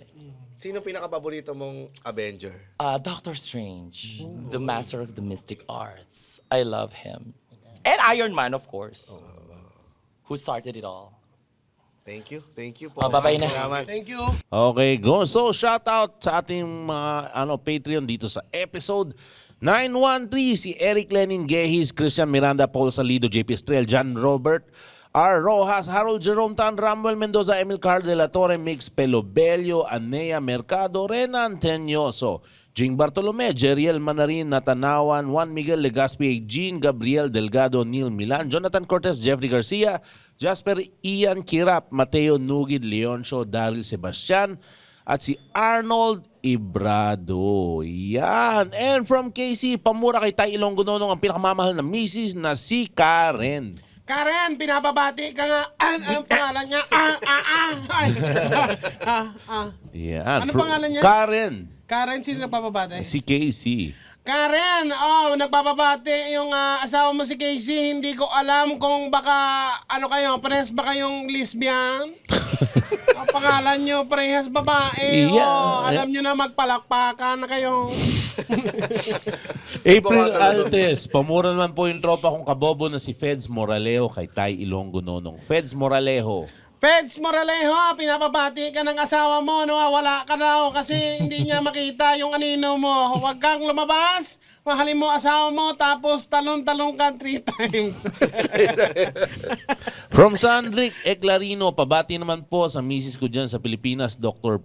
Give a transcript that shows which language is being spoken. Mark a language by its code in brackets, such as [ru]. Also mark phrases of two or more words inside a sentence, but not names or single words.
[tl] Sino pinaka-paborito mong Avenger? [en] Doctor Strange, the master of the mystic arts. I love him. And Iron Man, of course. Who started it all. Thank you. Thank you po. [tl] Bye-bye na. Salamat. [en] Thank you. Okay, go. [tl] So, [en] shout out [tl] sa ating mga Patreon dito sa episode 913, si Eric Lenin Gehis, Christian Miranda, Paul Salido, JP Estrel, John Robert, R. Rojas, Harold Jerome Tan, Ramuel Mendoza, Emil Carl de la Torre, Mix Pelobelio, Anea Mercado, Renan Tenyoso, Jing Bartolome, Jeriel Manarin, Natanawan, Juan Miguel Legaspi, Jean Gabriel Delgado, Neil Milan, Jonathan Cortez, Jeffrey Garcia, Jasper Ian Kirap, Mateo Nugid, Leoncio, Daryl Sebastian, at si Arnold Ibrado. Yan. [en] And from KC, [tl] pamura kay Tay Ilonggo Nonong ang pinakamamahal na misis na si Karen. Karen, pinapabati ka nga. Anong pangalan niya? Yan. Ano pangalan niya? Karen. Karen, sino nagpapabati? Si Casey. Karen, nagpapabati yung asawa mo si Casey. Hindi ko alam kung baka, parehas ba kayong lesbian? Ang pangalan nyo, parehas babae. [en] Yeah. [tl] Alam nyo na magpalakpakan na kayo. April Altes, pamura naman po yung tropa kong kabobo na si Feds Moralejo kay Tay Ilonggo Nonong. Feds Moralejo. Feds Moralejo, pinapabati ka ng asawa mo, nawawala ka daw kasi hindi niya makita yung anino mo. Huwag kang lumabas, mahalin mo asawa mo, tapos talon-talon ka 3 times. From Sandrick Eclarino, pabati naman po sa misis ko dyan sa Pilipinas, Dr.